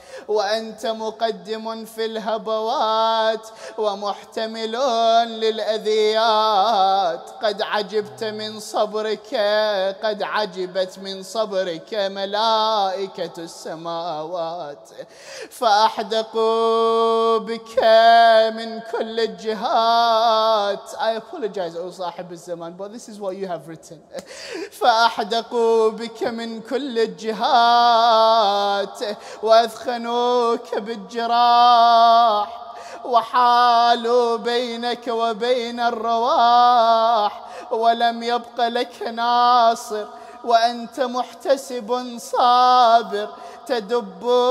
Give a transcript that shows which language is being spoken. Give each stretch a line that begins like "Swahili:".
Arabic: وأنت مقدم في الهبوات ومحتمل للأذيات. قد عجبت من صبرك، قد عجبت من صبرك ملائكة السماوات، فأحدقوا بك من كل الجهات.
English: I apologize O صاحب الزمان, but this is what you have written.
Arabic: فأحدقوا بك من كل الجهات وأثخنوك بالجراح وحالوا بينك وبين الرواح ولم يبق لك ناصر، وأنت محتسب صابر تدب